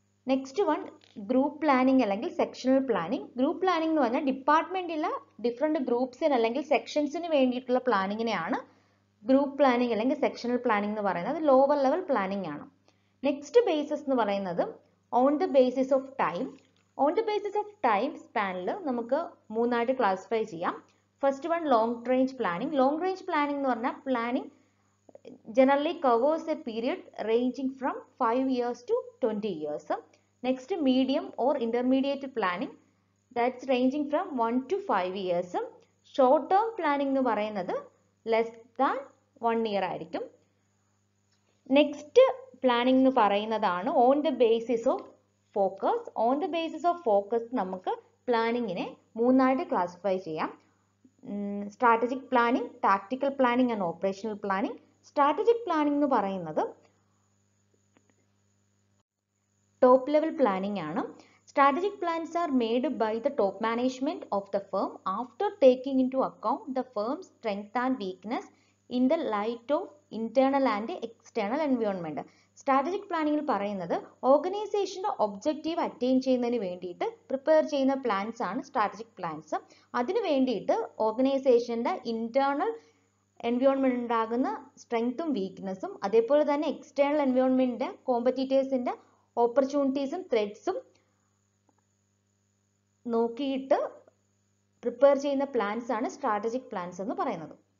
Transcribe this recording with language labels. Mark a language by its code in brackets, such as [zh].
[ml] Next one group planning അല്ലെങ്കിൽ sectional planning. Group planning എന്ന് പറഞ്ഞാൽ ഡിപ്പാർട്ട്മെന്റിലെ ഡിഫറെന്റ് ഗ്രൂപ്പ്സിന് അല്ലെങ്കിൽ സെക്ഷൻസിന് വേണ്ടിയിട്ടുള്ള പ്ലാനിങ്ങിനെയാണ് ഗ്രൂപ്പ് പ്ലാനിങ് അല്ലെങ്കിൽ സെക്ഷണൽ പ്ലാനിങ് എന്ന് പറയുന്നത്. അത് ലോവർ ലെവൽ പ്ലാനിങ് ആണ്. നെക്സ്റ്റ് ബേസിസ് എന്ന് പറയുന്നത് [en] On the basis of time. [ml] On the basis of time സ്പാനിൽ നമുക്ക് 3 ആയിട്ട് ക്ലാസിഫൈ ചെയ്യാം. [en] First one long range planning. Long range planning [ml] എന്ന് പറഞ്ഞാൽ [en] Planning generally covers a period ranging from 5 years to 20 years. Next, medium or intermediate planning, that's ranging from 1 to 5 years. Short term planning [ml] എന്ന് പറയുന്നത് [en] less than 1 year [ml] ആയിരിക്കും. Next planning എന്ന് പറയുന്നതാണ് [en] On the basis of focus. On the basis of focus [ml] നമുക്ക് പ്ലാനിങ്ങിനെ 3 ആയിട്ട് classify ചെയ്യാം. [en] Strategic planning, tactical planning and operational planning. [ml] Strategic planning എന്ന് പറയുന്നത് ടോപ്പ് ലെവൽ പ്ലാനിംഗ് ആണ്. [en] Strategic plans are made by the top management of the firm after taking into account the firm's strength and weakness in the light of internal and external environment. [ml] Strategic planning പറയുന്നത് ഓർഗനൈസേഷന്റെ objective attain ചെയ്യുന്നതിന് വേണ്ടിയിട്ട് prepare ചെയ്യുന്ന plans ആണ് strategic plans. അതിനു വേണ്ടിയിട്ട് ഓർഗനൈസേഷന്റെ internal environment ഉണ്ടാകുന്ന സ്ട്രെങ്ത്തും വീക്ക്നെസ്സും അതേപോലെ തന്നെ എക്സ്റ്റേണൽ എൻവയോൺമെന്റിന്റെ കോമ്പറ്റീറ്റേഴ്സിന്റെ ഓപ്പർച്യൂണിറ്റീസും ത്രെഡ്സും നോക്കിയിട്ട് പ്രിപ്പയർ ചെയ്യുന്ന പ്ലാൻസ് ആണ് സ്ട്രാറ്റജിക് പ്ലാൻസ് എന്ന് പറയുന്നത്.